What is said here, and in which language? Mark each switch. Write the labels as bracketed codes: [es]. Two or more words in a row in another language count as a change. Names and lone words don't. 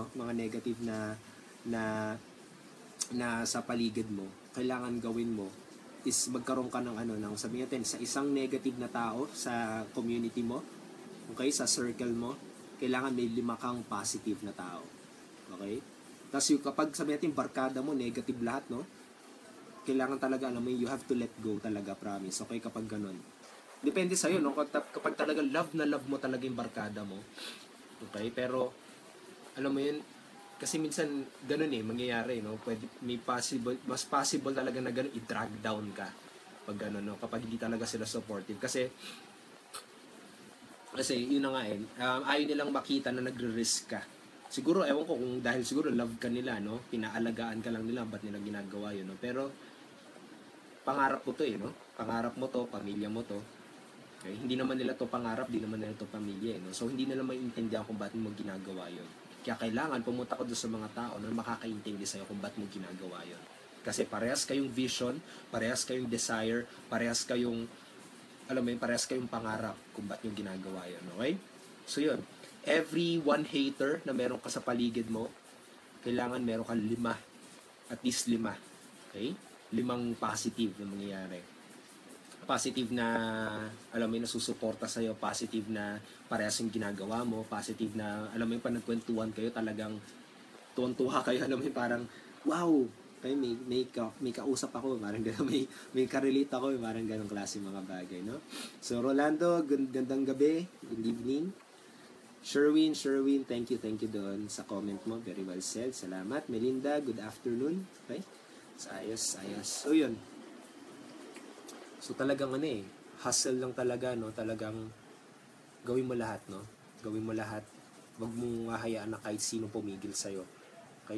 [tl] Mga negative na na sa paligid mo, kailangan gawin mo is magkaroon ka ng ng sabihin natin, sa isang negative na tao sa community mo, okay, sa circle mo, kailangan may 5 kang positive na tao. Okay? Tapos yung kapag sabihin natin barkada mo, negative lahat, no? Kailangan talaga, alam mo, [en] you have to let go talaga, promise. Okay, [tl] kapag ganun. Depende sa'yo, no? Kapag talaga love na love mo talaga yung barkada mo. Okay? Pero, alam mo yun, kasi minsan, ganun mangyayari, no? Pwede, mas possible talaga na ganun, i-drag down ka. Pag ganun, no? Kapag hindi talaga sila supportive. Kasi, yun na nga ayaw nilang makita na nagre-risk ka. Siguro, ewan ko kung dahil siguro love ka nila, no? Pinaalagaan ka lang nila, ba't nila ginagawa yun, no? Pero, pangarap mo to no? Pangarap mo to, pamilya mo to. Okay? Hindi naman nila to pangarap, hindi naman nila to pamilya, no? So, hindi nila maintindihan kung ba't mo ginagawa yun. Kaya kailangan pumunta ko doon sa mga tao na makakaintindi sa'yo kung ba't mo ginagawa yun. Kasi parehas kayong vision, parehas kayong desire, parehas kayong, alam mo yun, parehas kayong pangarap kung ba't yung ginagawa yun. Okay? So, yun. [en] Every one hater [tl] na meron ka sa paligid mo, kailangan meron ka 5. At least 5. Okay? 5 positive na mangyayari. Positive na, alam mo yun, nasusuporta sa'yo. Positive na parehas yung ginagawa mo. Positive na, alam mo yun, panagkwentuhan kayo, talagang tuwan-tuwa kayo. Alam mo yun, parang, wow! Kaya may kausap ako, parang gano'n, may ka-relate ako, parang gano'ng klase mga bagay, no? So, Rolando, gandang gabi, [en] good evening. [tl] Sherwin, [en] thank you [tl] doon sa comment mo. [en] Very well said. [tl] Salamat. [en] Melinda, good afternoon. [tl] Okay? Ayos. So, yun. So, talagang hustle lang talaga, no? Talagang gawin mo lahat, no? Gawin mo lahat. Huwag mong hahayaan na kahit sino pumigil sa'yo. Okay?